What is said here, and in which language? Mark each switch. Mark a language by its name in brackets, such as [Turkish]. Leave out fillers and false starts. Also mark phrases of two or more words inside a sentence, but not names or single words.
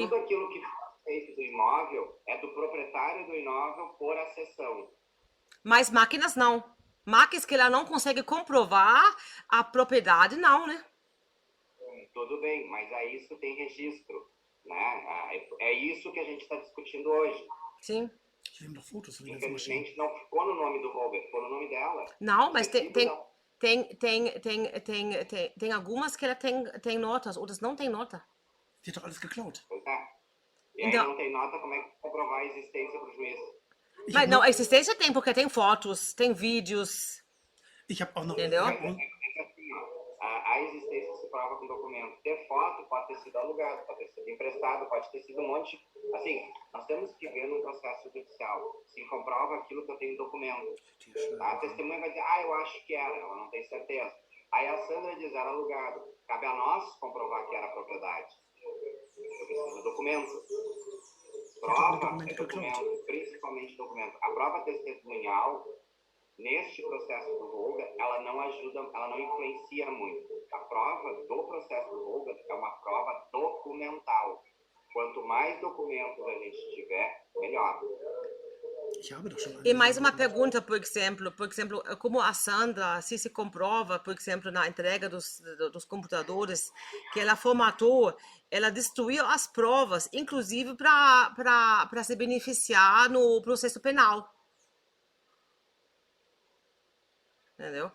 [Portuguese] tudo aquilo que foi feito do imóvel é do proprietário do imóvel por acessão. Mas máquinas não. Máquinas que ela não consegue comprovar a propriedade, não, né? Tudo bem, mas aí isso tem registro, né? É isso que a gente está discutindo hoje. Sim. [German] Ich nehme doch Fotos von den ganzen Maschinen. [Portuguese] Infelizmente não ficou no nome do Robert, ficou no nome dela. Não, mas O tem, recibo tem, não. tem algumas que ela tem notas, outras não tem nota. [German] Die hat doch alles geklaut. [Portuguese] Pois é. E aí Então- não tem nota, como é que comprovar a existência para o juiz? [German] Ich [Portuguese] Mas [German] hab [Portuguese] não, [German] noch- [Portuguese] a existência tem, porque tem fotos, tem vídeos. [German] Ich habe auch noch. [Portuguese] Entendeu? [German] Ich hab auch- [Portuguese] É que assim, ó, a existência se prova com documento. Ter foto pode ter sido alugado, pode ter sido emprestado, pode ter sido um monte. Assim, nós temos que ver num processo judicial se comprova aquilo que eu tenho em documento. Tá? A testemunha vai dizer, eu acho que era, ela não tem certeza. Aí a Sandra diz, era alugado. Cabe a nós comprovar que era propriedade. Eu preciso do documento. Prova documento é que eu documento, principalmente documento. A prova testemunhal, neste processo do Volga, ela não ajuda, ela não influencia muito. A prova do processo do Volga é uma prova documental. Quanto mais documentos a gente tiver, melhor. [German] Ich habe doch schon [Portuguese] E mais uma pergunta, por exemplo, como a Sandra, se comprova, por exemplo, na entrega dos computadores, que ela formatou, ela destruiu as provas, inclusive para se beneficiar no processo penal. Entendeu?